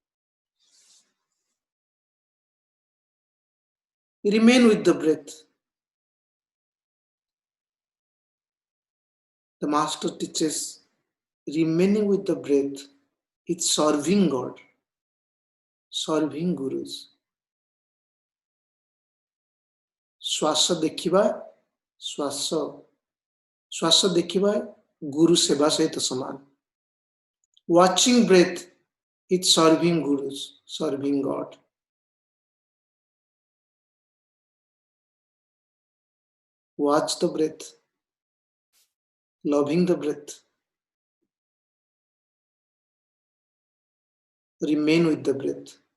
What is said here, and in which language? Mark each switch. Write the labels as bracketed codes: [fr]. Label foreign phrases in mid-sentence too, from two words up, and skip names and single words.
[en] Remain with the breath. The master teaches remaining with the breath is serving God, serving gurus. [or] ଶ୍ୱାସ ଦେଖିବା ଶ୍ୱାସ ଦେଖିବା ଗୁରୁ ସେବା ସହିତ ସମାନ. [en] Watching breath is serving gurus, serving God. Watch the breath, loving the breath. Remain with the breath.